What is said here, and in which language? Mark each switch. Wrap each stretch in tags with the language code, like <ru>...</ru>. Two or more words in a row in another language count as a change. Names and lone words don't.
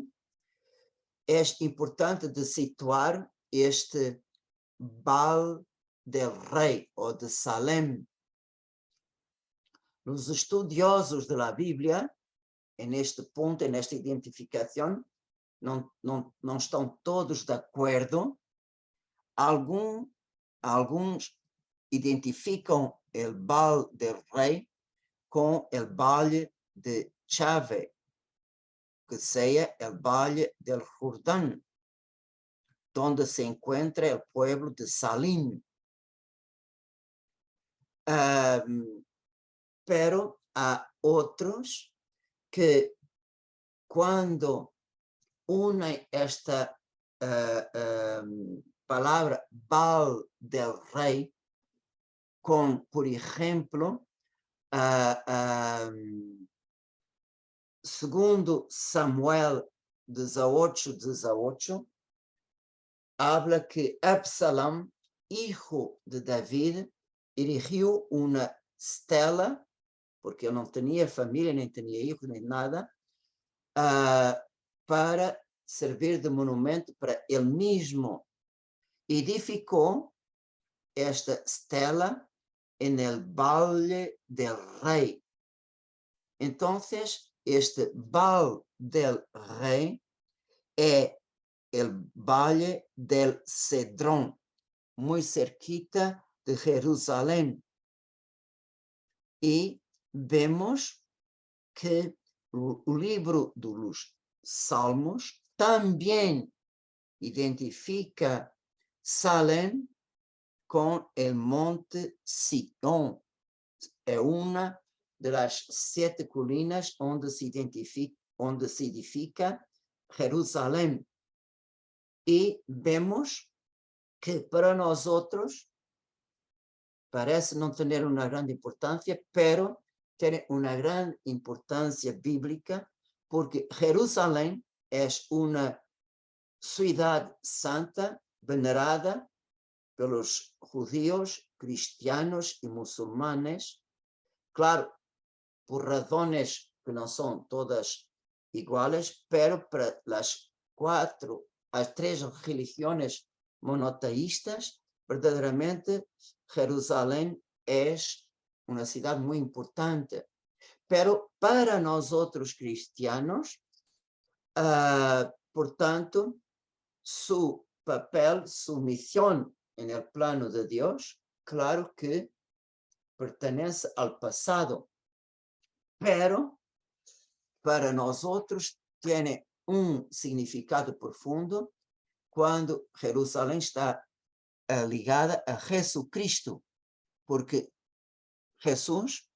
<es>Es importante de situar este Valle del Rey o de Salem. Los estudiosos de la Biblia, en este punto, en esta identificación,</es> <pt>não estão todos de acordo. Alguns identificam</pt> <es>el Valle del Rey com el Valle de Chave, que sea el Valle del Jordán, donde se encuentra el pueblo de Salim.</es> <pt>Pero há outros que, quando unem esta palavra Valle del Rey com, por exemplo,</pt> <es>segundo Samuel 18:18, habla que Absalom, hijo de David,</es> <pt>erigiu uma estela, porque eu não tinha família, nem tinha hijos, nem nada, para servir de monumento para ele mesmo. Edificou esta estela</pt> <es>en el</es> <pt>Valle del Rey.</pt> <es>Entonces, este Valle del Rey es el Valle del Cedrón, muy cerquita de Jerusalén. Y vemos que</es> <pt>o livro dos Salmos também identifica Salem com o Monte Sión. É uma das 7 colinas onde se edifica Jerusalém. E vemos que para nós outros parece não ter uma grande importância, pero tem uma grande importância bíblica, porque Jerusalém é uma cidade santa, venerada pelos judíos, cristianos e muçulmanes, claro, por razões que não são todas iguais, pero para as 3 religiões monoteístas, verdadeiramente Jerusalém é uma cidade muito importante. Pero para nós outros cristianos, portanto,</pt> <es>su papel, su misión en el plano de Dios, claro que pertenece al pasado, pero para nosotros tiene un significado profundo cuando Jerusalén está ligada a Jesucristo, porque Jesús</es>